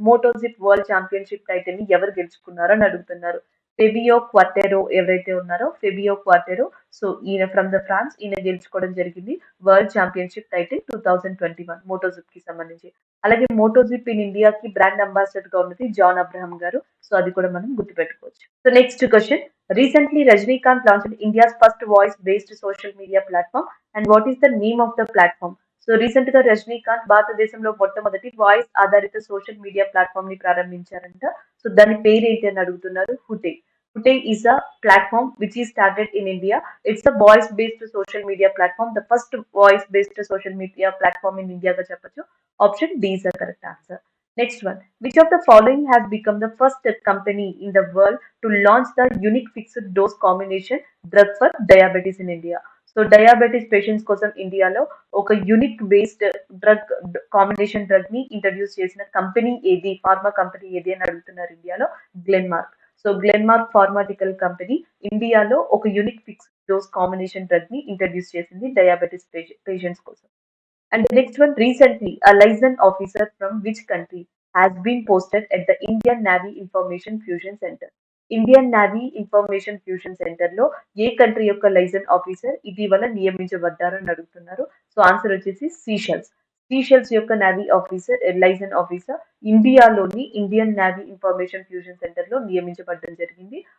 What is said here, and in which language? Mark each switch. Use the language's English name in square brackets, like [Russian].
[Telugu] మోటోజిప్ world championship title ని ఎవరు గెలుచుకున్నారో అని అడుగుతున్నారు. ఫెబియో క్వార్టెరో ఎవరైతే ఉన్నారో, ఫెబియో క్వార్టెరో. సో ఈయన ఫ్రమ్ ద ఫ్రాన్స్, ఈయన గెలుచుకోవడం జరిగింది వరల్డ్ ఛాంపియన్షిప్ టైటిల్ 2021 మోటోజిప్ కి సంబంధించి. అలాగే మోటోజిప్ ఇన్ ఇండియాకి బ్రాండ్ అంబాసిడర్ గా ఉన్నది జాన్ అబ్రహం గారు. సో అది కూడా మనం గుర్తుపెట్టుకోవచ్చు. So next question. [English] Recently, Rajnikant launched India's first voice-based social media platform. And what is the name of the platform? [Telugu] So recent గా రజనీకాంత్ భారతదేశంలో మొట్టమొదటి వాయిస్ ఆధారిత సోషల్ మీడియా ప్లాట్ఫామ్ ని ప్రారంభించారంట. సో దాని పేరు ఏంటి అని అడుగుతున్నారు. [English] Hoote. Hoote is a platform which ఈ started in India. It's a voice based social media platform, the first voice based social media platform in [Telugu] ఇండియాగా చెప్పొచ్చు. [English] Option D is the correct answer. Next one. Which of the following has become the first company in the world to launch the unique fixed dose combination drug for diabetes in India? [Telugu] So diabetes patients కోసం ఇండియాలో ఒక unique based drug combination drug ని introduce చేసిన company ఏది, pharma company ఏది అని అడుగుతున్నారు ఇండియాలో. గ్లెన్మార్క్. సో గ్లెన్మార్క్ ఫార్మాటికల్ కంపెనీ ఇండియాలో ఒక unique fixed dose combination drug ని ఇంట్రడ్యూస్ చేసింది డయాబెటీస్ పేషెంట్స్ కోసం. [English] And the next one, recently, a liaison officer from which country has been posted at the Indian Navy Information Fusion Center? [Telugu] Indian navy information fusion centre లో ఏ country యొక్క liaison officer ఇటీవల నియమించబడ్డారు అని అడుగుతున్నారు. So answer వచ్చేసి Seychelles. Seychelles యొక్క navy officer liaison officer ఇండియాలోని Indian navy information fusion centre లో నియమించబడడం జరిగింది.